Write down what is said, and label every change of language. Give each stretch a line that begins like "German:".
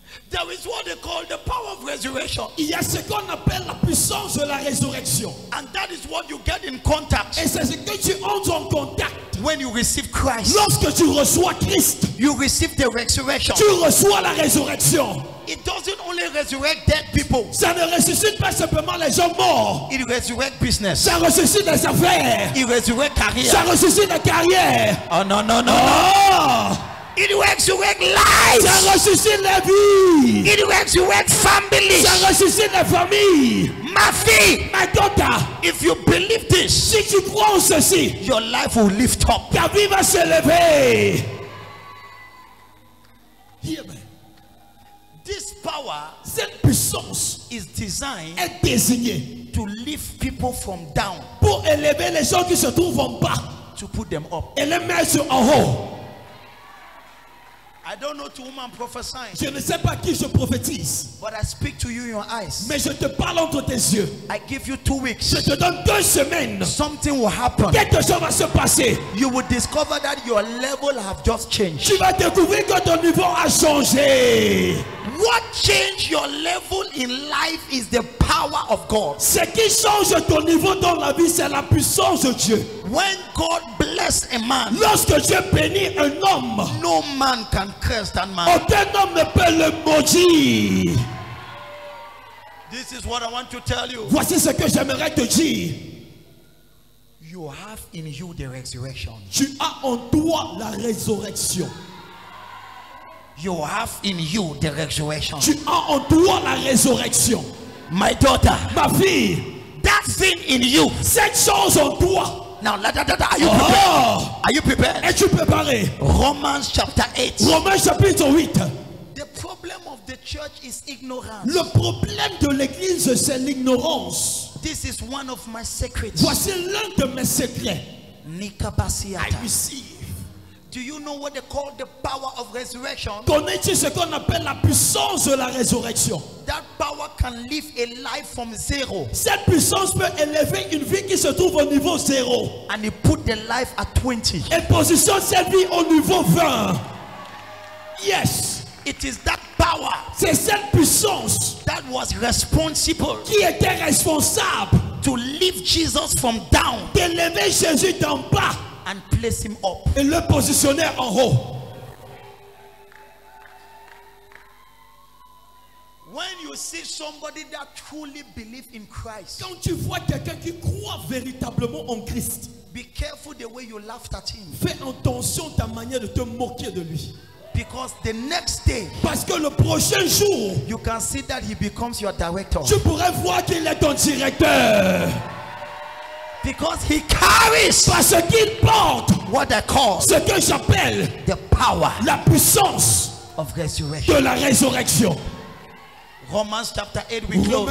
English: There is what they call the power of resurrection.
French: Il y a ce qu'on appelle la puissance de la résurrection.
English: And that is what you get in contact
French: Et c'est ce que tu entres en contact
English: when you receive Christ.
French: lorsque tu reçois Christ.
English: You receive the resurrection.
French: Tu reçois la résurrection.
English: It doesn't only resurrect dead people.
French: Ça ne ressuscite pas simplement les gens morts.
English: It resurrect business.
French: Ça ressuscite des affaires.
English: It resurrect
French: Ça
English: career.
French: ressuscite des carrières.
English: Oh no no no. Oh! It resurrect lives.
French: Ça ressuscite les vies.
English: It resurrect families.
French: Ça ressuscite les familles. Ma fille, Ma
English: daughter, if you believe this,
French: si tu crois en ceci,
English: your life will lift up.
French: ta vie va se lever.
English: Hear me. This power
French: Cette puissance
English: is designed
French: est désignée
English: to lift people from down,
French: pour élever les gens qui se trouvent en bas
English: to put them up.
French: et les mettre en haut.
English: Are I don't know to whom I'm prophesying.
French: Je ne sais pas qui je prophétise.
English: But I speak to you in your eyes.
French: Mais je te parle entre tes yeux.
English: I give you 2 weeks.
French: Je te donne 2 semaines.
English: Something will happen.
French: Quelque chose va se passer.
English: You will discover that your level have just changed.
French: Tu vas découvrir que ton niveau a changé.
English: What changed your level in life is the power of God.
French: Ce qui change ton niveau dans la vie, c'est la puissance de Dieu.
English: When God bless a man,
French: Lorsque Dieu bénit un homme,
English: no man can curse that man.
French: aucun homme ne peut le maudire.
English: This is what I want to tell you.
French: Voici ce que j'aimerais te dire.
English: You have in you the resurrection.
French: Tu as en toi la résurrection.
English: You have in you the resurrection.
French: Tu as en toi la résurrection.
English: My daughter,
French: Ma fille,
English: that thing in you.
French: cette chose en toi.
English: Now, are you prepared? Oh, Are you prepared?
French: es-tu préparé?
English: Romans chapter 8.
French: Romains chapitre 8.
English: The problem of the church is ignorance.
French: Le problème de l'église, c'est l'ignorance.
English: This is one of my secrets.
French: Voici l'un de mes secrets.
English: I Nikabasiata. receive. Do you know what they call the power of resurrection?
French: Connais-tu ce qu'on appelle la puissance de la résurrection?
English: That power can live a life from zero
French: Cette puissance peut élever une vie qui se trouve au niveau 0
English: and he put the life at 20.
French: et positionne cette vie au niveau 20.
English: Yes. It is that power
French: C'est cette puissance
English: that was responsible
French: qui était responsable
English: to lift Jesus from down
French: d'élever Jésus d'en bas
English: and place him up.
French: et le positionner en haut.
English: When you see somebody that truly believes in Christ,
French: Quand tu vois quelqu'un qui croit véritablement en Christ,
English: be careful the way you laughed at him,
French: fais attention ta manière de te moquer de lui.
English: because the next day
French: Parce que le prochain jour,
English: you can see that he becomes your director,
French: tu pourrais voir qu'il est ton directeur.
English: because he carries
French: Parce qu'il porte
English: what I call
French: ce que j'appelle
English: the power
French: la puissance
English: of resurrection.
French: de la résurrection.
English: Romans chapter 8, we
French: Romains